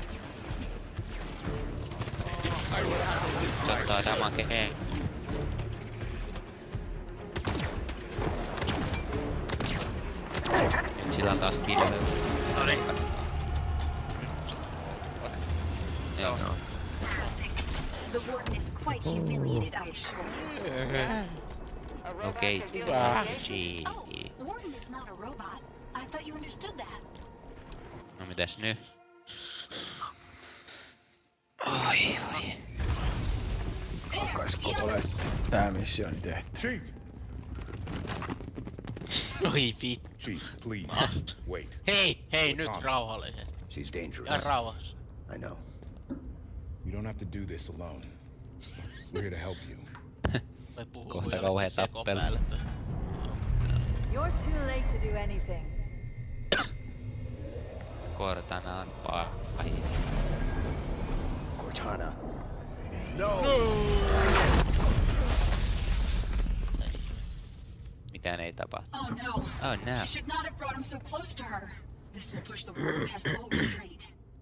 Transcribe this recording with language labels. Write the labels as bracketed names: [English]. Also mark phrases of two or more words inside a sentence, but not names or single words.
[Finnish] Se ottaa damakeen. Nyt sillä on taas kilve. Noniin. Joo. [English] Perfect. The warden is quite humiliated, I assure you. [Finnish] Okei. Hyvä. [English] Oh, warden is not a robot. I thought you understood that. [Finnish] No mitäs nyt? Oi, oi. [English] There, get him. [Finnish] Tää missioni tehty. [English] Chief! [Finnish] Oi vittu. [English] Chief, please, wait. [Finnish] Hei, nyt rauhallisesti. [English] She's dangerous. [Finnish] Ja rauhassa. [English] I know. You don't have to do this alone. We're here to help you. [Finnish] Vai puhuu Kohta vielä kauhea sekon tappelu. päälle. [English] You're too late to do anything. [Finnish] Cortana on pahin. [English] Cortana. No! [Finnish] Mitään ei tapahtu. [English] Oh no. Oh no. She should not have brought him so close to her. This will push the warden past all restraint.